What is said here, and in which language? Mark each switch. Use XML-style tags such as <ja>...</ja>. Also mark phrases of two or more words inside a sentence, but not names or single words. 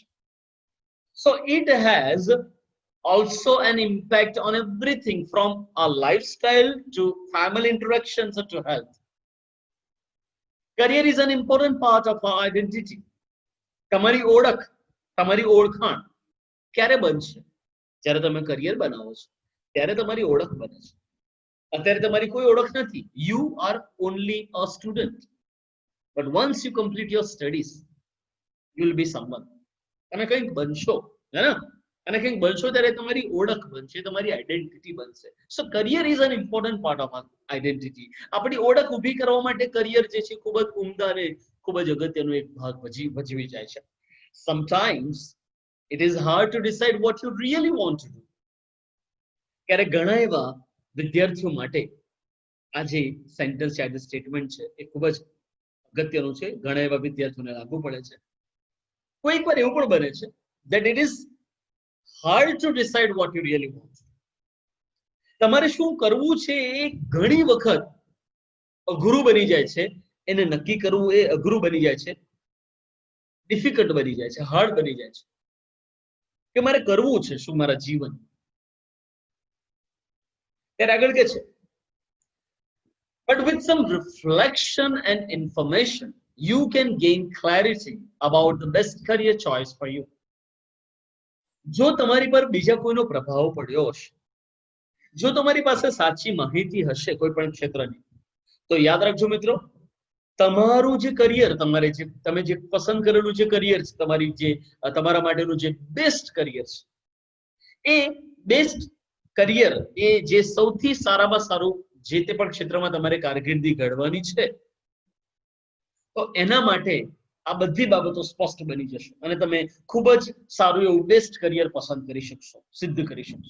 <en>So it has also an impact on everything from our lifestyle to family interactions to health. Career is an important part of our identity.</en> <gu>તમારી ઓળખ, તમારી ઓળખાણ ક્યારે બનશે? જ્યારે તમે કરિયર બનાવો છો ત્યારે તમારી ઓળખ બને છે. અત્યારે તમારી કોઈ ઓળખ નથી.</gu> <en>You are only a student, but once you complete your studies, you will be someone.</en> <gu>તમે કંઈક બનશો, હે ને? અને કંઈક બનશો ત્યારે તમારી ઓળખ બનશે, તમારી આઈડેન્ટિટી બનશે.</gu> <en>So career is an important part of identity.</en> <gu>આપણી ઓળખ ઊભી કરવા માટે કરિયર જે છે ખૂબ જ ઉમદા અને ખૂબ જ અગત્યનો એક ભાગ ભજવી જાય છે.</gu> <en>Sometimes it is hard to decide what you really want to do.</en> <gu>ક્યારેક ઘણા એવા વિદ્યાર્થીઓ માટે આ જે સેન્ટેન્સ છે, આ જે સ્ટેટમેન્ટ છે, એ ખૂબ જ અગત્યનું છે. ઘણા એવા વિદ્યાર્થીઓને લાગુ પડે છે. કોઈક વાર એવું પણ બને છે</gu> <en>that it is hard to decide what you really want.</en> <gu>તમારે શું કરવું છે એ ઘણી વખત અઘરું બની જાય છે, એને નક્કી કરવું એ અઘરું બની જાય છે. ડિફિકલ્ટ બની જાય છે, હાર્ડ બની જાય છે કે મારે કરવું છે શું મારા જીવન. ત્યારે આગળ કે છે,</gu> <en>but with some reflection and information you can gain clarity about the best career choice for you.</en> <gu>જો તમારી પર બીજા કોઈનો પ્રભાવ પડ્યો હશે, જો તમારી પાસે સાચી માહિતી હશે કોઈ પણ ક્ષેત્રની, તો યાદ રાખજો મિત્રો, તમારું જે કરિયર, તમારે જે તમે જે પસંદ કરેલું જે કરિયર છે, તમારી જે તમારા માટેનું જે</gu> <en>best career</en> <gu>છે, એ</gu> <en>best career,</en> <gu>એ જે સૌથી સારામાં સારું જે તે પણ ક્ષેત્રમાં તમારે કારકિર્દી ઘડવાની છે, તો એના માટે આ બધી બાબતો સ્પષ્ટ બની જશે અને તમે ખૂબ જ સારું એવું</gu> <en>best career</en> <gu>પસંદ કરી શકશો, સિદ્ધ કરી શકશો.</gu>